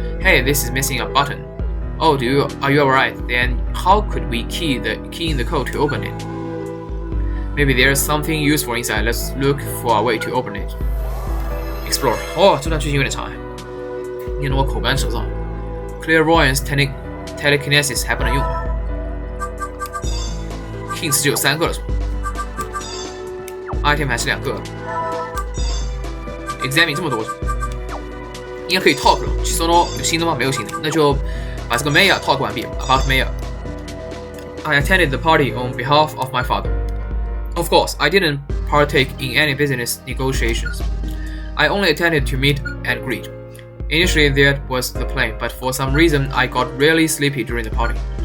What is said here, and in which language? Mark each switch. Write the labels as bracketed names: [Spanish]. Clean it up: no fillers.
[English] Hey, this is missing a button. Oh, are you alright? Then how could we key in the code to open it? Maybe there's something useful inside. Let's look for a way to open it. [Chinese] Explore. 这段剧情有点长哎，念得我口干舌燥。 Clairvoyance, telekinesis 还不能用。 Hints 只有3个了是吧 ？Item 还是2个。 Examine 这么多，应该可以 talk 了。Chisono 有新的吗？没有新的，那就把这个 Maya talk 完毕。 [English] About Maya, I attended the party on behalf of my father. Of course, I didn't partake in any business negotiations. I only attended to meet and greet. Initially, that was the plan, but for some reason, I got really sleepy during the party.